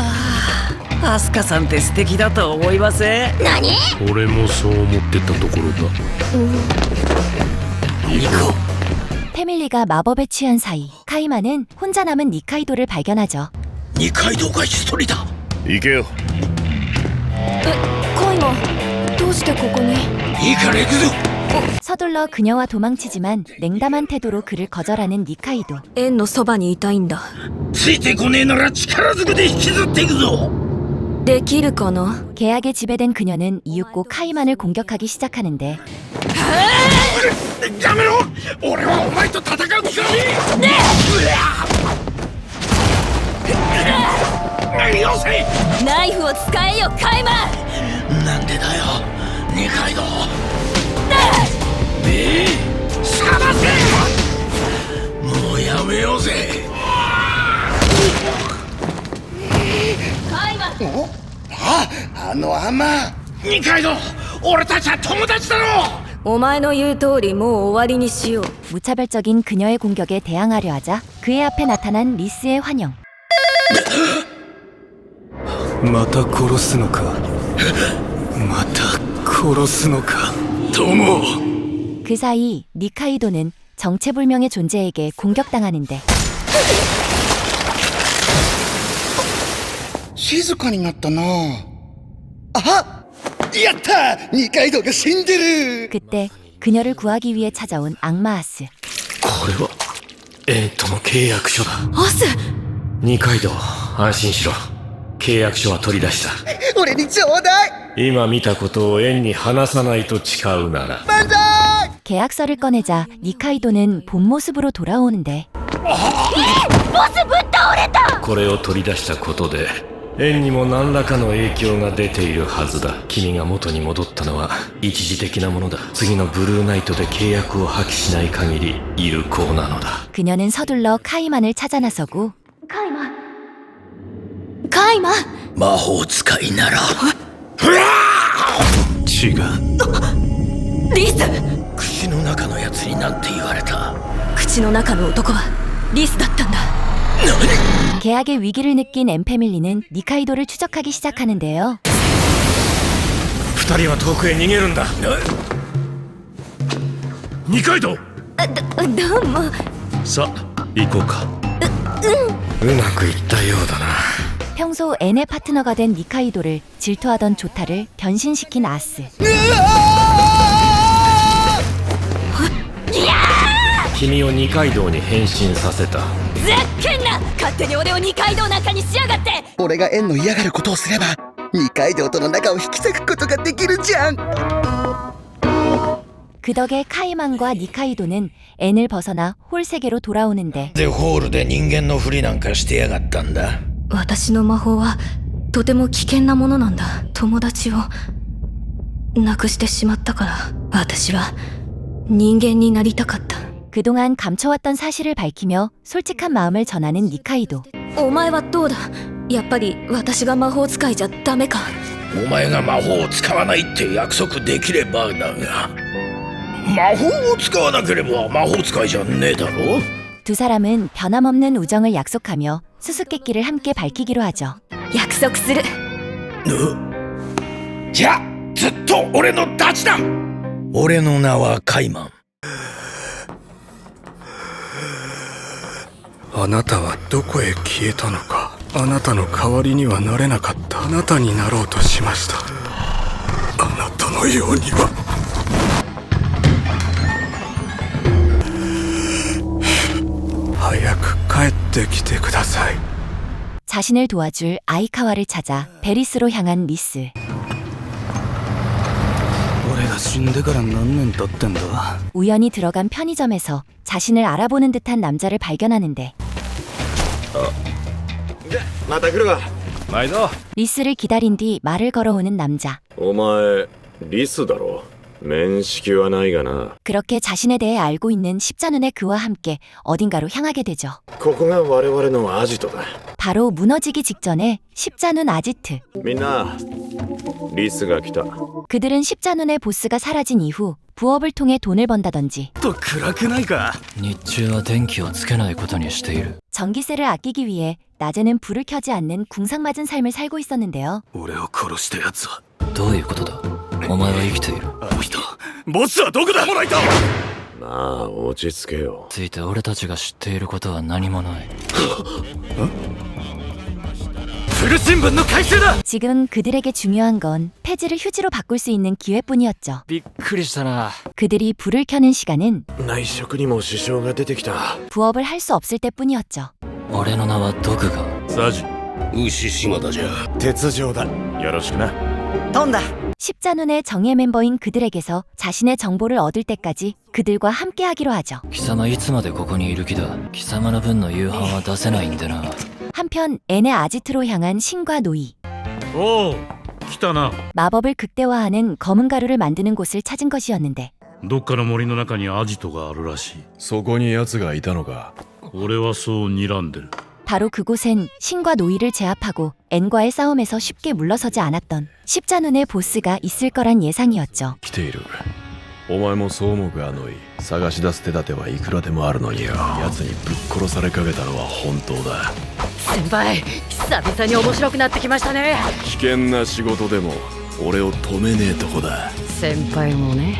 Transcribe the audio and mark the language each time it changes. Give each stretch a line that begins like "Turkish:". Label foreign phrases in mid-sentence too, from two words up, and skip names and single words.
Japanese: アスカさんって素敵だと思いません？何？俺もそう思ってたところだ。行こう。
Korean: 패밀리가 마법에 취한 사이 카이마는 혼자 남은 니카이도를 발견하죠.
Japanese: 二階堂が一人だ。行けよ。カイマ、どうしてここに？いいから行くぞ。
Korean: 서둘러 그녀와 도망치지만 냉담한 태도로 그를 거절하는 니카이도.
Japanese: 円のそばにいたいんだ。ついてこねえなら力ずくで引きずっていくぞ。できるかな？
Korean: 계약에 지배된 그녀는 이윽고 카이만을 공격하기 시작하는데
Japanese: やめろ！俺はお前と戦う気がねえ！ねえ！よせ。ナイフを使えよカイマ。なんでだよ二階堂。探せ。もうやめようぜ。カイマ。あのアマ二階堂、俺たちは友達だろ。お前の言う通りもう終わりにしよう。
Korean: 무차별적인 그녀의 공격에 대항하려 하자 그의 앞에 나타난 리스의 환영.
Japanese: また殺すのかまた殺すのか友。
Korean: 그 사이 니카이도는 정체불명의 존재에게 공격당하는데
Japanese: 静かになったな。あ、やった、二階堂が死んでる。
Korean: 그때 그녀를 구하기 위해 찾아온 악마 아스.
Japanese: これはエンとの契約書だ。アス。二階堂、安心しろ。契約書は取り出した。俺にちょうだい。今見たことをエンに話さないと誓うなら。
Korean: 계약서를 꺼내자 니카이도는 본 모습으로 돌아오는데
Japanese: これを取り出したことでエンにも何らかの影響が出ているはずだ。君が元に戻ったのは一時的なものだ。次のブルーナイトで契約を破棄しない限り有効なのだ。
Korean: 그녀는 서둘러 카이만을 찾아 나서고
Japanese: カイマ。魔法使いなら違う。リス。口の中のやつになんて言われた。口の中の男はリスだったんだ。
Korean: 계약의 위기를 느낀 엠패밀리는 니카이도를 추적하기 시작하는데요.
Japanese: 二人は遠くへ逃げるんだ。二階堂。どうも。さあ行こうか。うまくいったようだな。
Korean: 평소 앤의 파트너가 된 니카이도를 질투하던 조타를 변신시킨 아스.
Japanese: 君を二階堂に変身させた。ざっけんな。勝手に俺を二階堂なんかにしやがって。俺が縁の嫌がることをすれば二階堂との仲を引き裂くことができるじゃん。
Korean: 그 덕에 카이만과 니카이도는 앤을 벗어나 홀 세계로 돌아오는데
Japanese: でホールで人間のふりなんかしてやがったんだ。私の魔法はとても危険なものなんだ。友達を亡くしてしまったから私は人間になりたかった。
Korean: 그동안 감춰왔던 사실을 밝히며 솔직한 마음을 전하는 니카이도.
Japanese: お前はどうだ。やっぱり私が魔法使いじゃダメか。お前が魔法を使わないって約束できればだが、魔法を使わなければ魔法使いじゃねえだろ。
Korean: 두 사람은 변함없는 우정을 약속하며 수수께끼를 함께 밝히기로 하죠.
Japanese: 約束する。じゃあずっと俺のダチだ。俺の名はカイマン。あなたはどこへ消えたのか。あなたの代わりにはなれなかった。あなたになろうとしました。あなたのようには。早く帰ってきてください。
Korean: 자신을 도와줄 아이카와를 찾아 베리스로 향한 리스.
Japanese: 俺が死んでから何年経ってんだ。
Korean: 우연히 들어간 편의점에서 자신을 알아보는 듯한 남자를 발견하는데
Japanese: また来るわ。毎度。
Korean: 리스를 기다린 뒤 말을 걸어오는 남자.
Japanese: お前リスだろ。面識はないがな。
Korean: 그렇게 자신에 대해 알고 있는 십자눈의 그와 함께 어딘가로 향하게 되죠.
Japanese: ここが我々のアジトだ。
Korean: 바로 무너지기 직전에 십자눈 아지트.
Japanese: みんなリスが来た。
Korean: 그들은 십자눈의 보스가 사라진 이후 부업을 통해 돈을 번다던지
Japanese: と暗くないか。日中は電気をつけないことにしている。
Korean: 전기세를 아끼기 위해 낮에는 불을 켜지 않는 궁상맞은 삶을 살고 있었는데요.
Japanese: 俺を殺したやつは。どういうことだ。お前は生きている。あの人。ボスはどこだ。もらいた。まあ落ち着けよ。ついて俺たちが知っていることは何もない。古新聞の回収だ。
Korean: 지금 그들에게 중요한 건 폐지를 휴지로 바꿀 수 있는 기회뿐이었죠.
Japanese: びっくりしたな。
Korean: 그들이 불을 켜는 시간은
Japanese: 内職にも支障が出てきた。
Korean: 부업을 할 수 없을 때뿐이었죠.
Japanese: 俺の名はドクガ。サジ。牛島だじゃ。鉄条だ。よろしくな。飛んだ。
Korean: 십자눈의 정예 멤버인 그들에게서 자신의 정보를 얻을 때까지 그들과 함께하기로 하죠.
Japanese: 貴様いつまでここにいる気だ。貴様の分の夕飯は出せないんでな。
Korean: 한편 한편 앤의 아지트로 향한 신과 노이.
Japanese: おう来たな。
Korean: 마법을 극대화하는 검은 가루를 만드는 곳을 찾은 것이었는데
Japanese: どっかの森の中にアジトがあるらしい。そこに奴がいたのか。俺はそう睨んでる。
Korean: 바로 그곳엔 신과 노이를 제압하고 앤과의 싸움에서 쉽게 물러서지 않았던 십자눈의 보스가 있을 거란 예상이었죠.
Japanese: 来ている。お前もそう思うか、ノイ。探し出す手立てはいくらでもあるのによ。奴にぶっ殺されかけたのは本当だ。先輩久々に面白くなってきましたね。危険な仕事でも俺を止めねえとこだ。先輩もね。